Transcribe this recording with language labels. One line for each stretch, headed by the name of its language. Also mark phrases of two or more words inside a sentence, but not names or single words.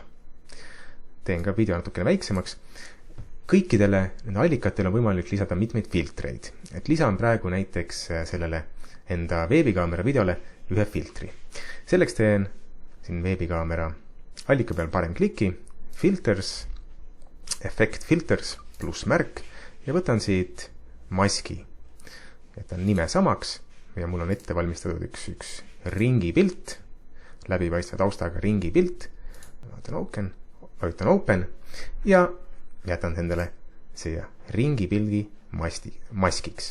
Estonian: Teen ka video natukene väiksemaks. Kõikidele nende allikatele on võimalik lisada mitmeid filtreid. Et lisan praegu näiteks sellele enda veebikaamera videole ühe filtri. Selleks teen siin veebikaamera allika peal parem kliki,
English: filters, effect filters
Estonian: plussmärk ja võtan siit maski. Jätan nime samaks ja mul on ette valmistatud üks ringi pilt, läbipaistva taustaga ringi pilt. Vajutan open ja jätan endale siia ringi pildi maskiks.